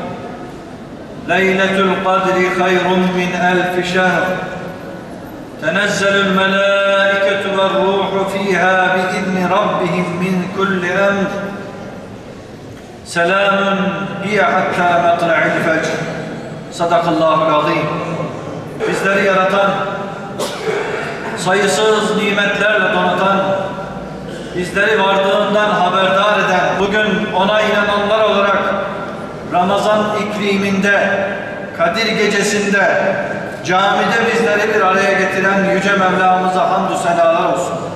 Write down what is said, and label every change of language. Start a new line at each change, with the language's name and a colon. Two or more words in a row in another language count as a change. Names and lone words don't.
Arabic: ليلة القدر خير من 1000 شهر. تنزل الملائكة والروح فيها بإذن ربهم من كل أمر. سلام هي حتى مطلع الفجر. صدق الله العظيم.
Turkish: Bizleri yaratan, sayısız nimetlerle donatan, bizleri varlığından haberdar eden, bugün ona inananlar olarak Ramazan ikliminde, Kadir gecesinde, camide bizleri bir araya getiren Yüce Mevlamıza hamdü senalar olsun.